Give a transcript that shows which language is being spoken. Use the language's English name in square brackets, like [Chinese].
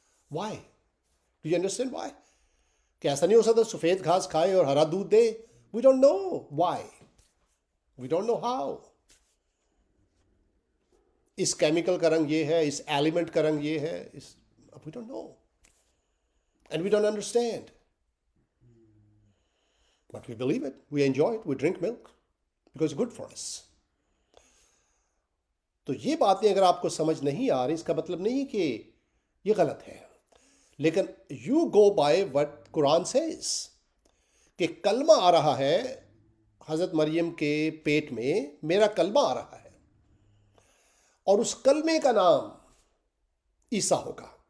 [English] Why? Do you understand why? [Urdu] کہ ایسا نہیں ہو سکتا سفید گھاس کھائے اور ہرا دودھ دے؟ [English] We don't know why, we don't know how. [Urdu] اس chemical کا رنگ یہ ہے، اس ایلیمنٹ کا رنگ یہ ہے، [English] We don't know and we don't understand. But we believe it, we enjoy it, we drink milk because it's good for us. [Urdu] تو یہ باتیں اگر آپ کو سمجھ نہیں آ رہی اس کا مطلب نہیں کہ یہ غلط ہے، لیکن [English] you go by what Quran says [Urdu] کہ کلمہ آ رہا ہے حضرت مریم کے پیٹ میں، میرا کلمہ آ رہا ہے اور اس کلمے کا نام عیسیٰ ہوگا.